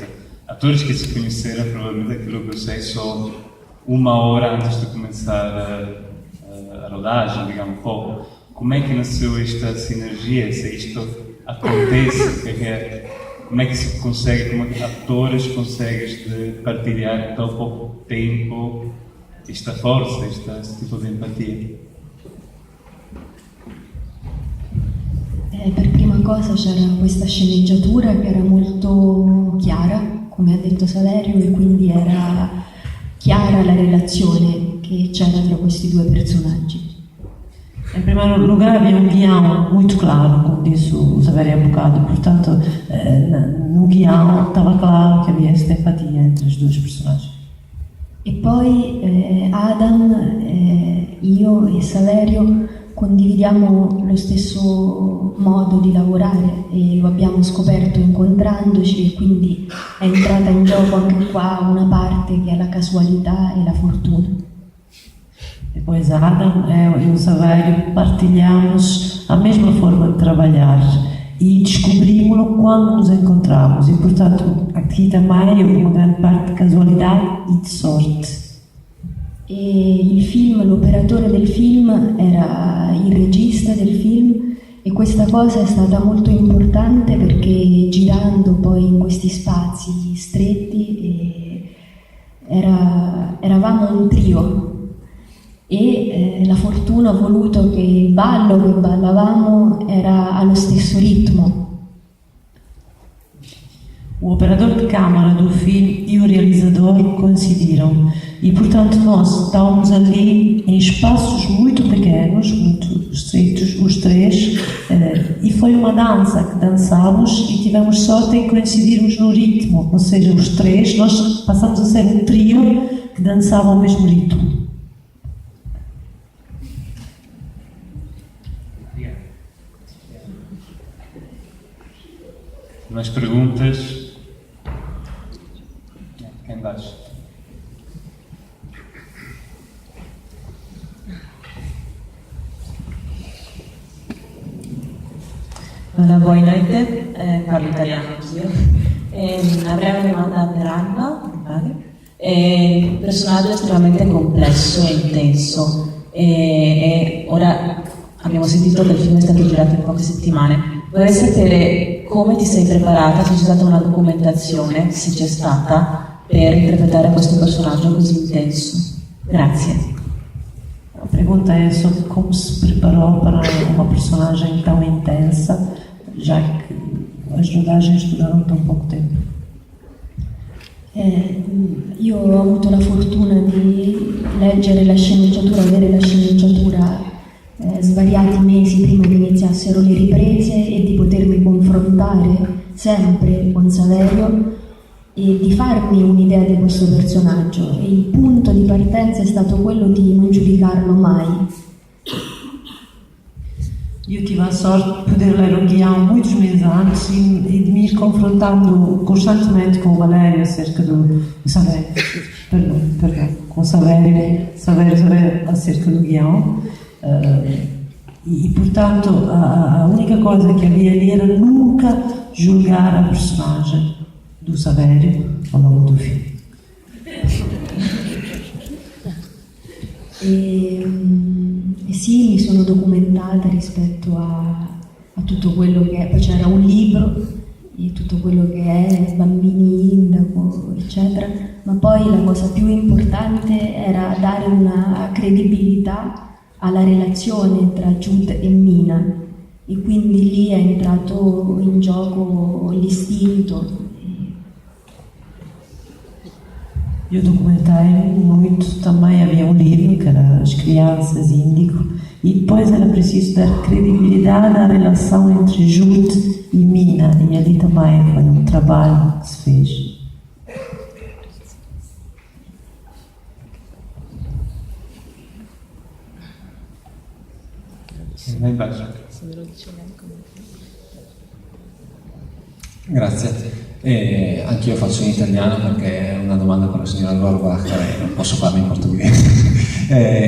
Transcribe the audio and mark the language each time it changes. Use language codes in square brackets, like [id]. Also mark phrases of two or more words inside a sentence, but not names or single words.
[pt] Atores que se conheceram, provavelmente, aquilo que eu sei, só 1 hora antes de começar a rodagem, digamos, pouco. Como é que nasceu esta sinergia? Se isto acontece, como é que se consegue, como atores consegues de partilhar em tão pouco tempo esta força, este tipo de empatia? [it] Per prima cosa c'era questa sceneggiatura che era molto chiara, come ha detto Saverio, e quindi era chiara la relazione che c'era tra questi 2 personaggi. [pt] Em primeiro lugar, havia guião muito claro, como disse o Saverio há bocado, portanto, no guião estava claro que havia esta empatia entre os 2 personagens. [it] E poi Adam, io e Saverio condividiamo lo stesso modo di lavorare e lo abbiamo scoperto incontrandoci, e quindi è entrata in gioco anche qua una parte che è la casualità e la fortuna. [pt] Depois Adam e o Saverio partilhamos a mesma forma de trabalhar e descobrimos-lo quando nos encontramos, e portanto aqui também houve uma grande parte de casualidade e de sorte. [it] E il film, l'operatore del film era il regista del film, e questa cosa è stata molto importante perché girando poi in questi spazi stretti eravamo un trio, e la fortuna ha voluto che il ballo che ballavamo era allo stesso ritmo. [pt] O operador de câmara do filme e o realizador coincidiram e, portanto, nós estávamos ali em espaços muito pequenos, muito estritos, os três, e foi uma dança que dançámos e tivemos sorte em coincidirmos no ritmo, ou seja, os três, nós passamos a ser um trio que dançava ao mesmo ritmo. Mais perguntas? Cá embaixo. [it] Allora, buona notte, parlo italiano anch'io. Avrei una domanda per Anna. Il personaggio è estremamente complesso e intenso. E ora abbiamo sentito che il film è stato girato in poche settimane. Vorrei sapere come ti sei preparata, se c'è stata una documentazione, se c'è stata, per interpretare questo personaggio così intenso. Grazie. [pt] A pergunta é sobre como se preparou para uma personagem tão intensa, já que as rodagens duraram tão pouco tempo. [it] Io ho avuto la fortuna di leggere la sceneggiatura, avere la sceneggiatura svariati mesi prima che iniziassero le riprese e di potermi confrontare sempre con Saverio e di farmi un'idea di questo personaggio, e il punto di partenza è stato quello di non giudicarlo mai. [pt] Eu tive a sorte de poder ler o guião muitos meses antes e de me ir confrontando constantemente com o Valério acerca do Saverio, com Saverio acerca do guião. E portanto a única coisa que havia ali era nunca julgar a personagem do Saverio ao longo do filme. [it] E sì, mi sono documentata rispetto a tutto quello che è, poi c'era un libro di tutto quello che è Bambini Indaco, eccetera, ma poi la cosa più importante era dare una credibilità alla relazione tra Jude e Mina, e quindi lì è entrato in gioco l'istinto. [pt] Eu documentei muito, também havia um livro que era As Crianças Índico, e depois era preciso dar credibilidade à relação entre Jude e Mina, e ali também foi um trabalho que se fez. [it] Grazie. Anch'io faccio in italiano perché è una domanda per la signora Gorbach e non posso farla in portoghese.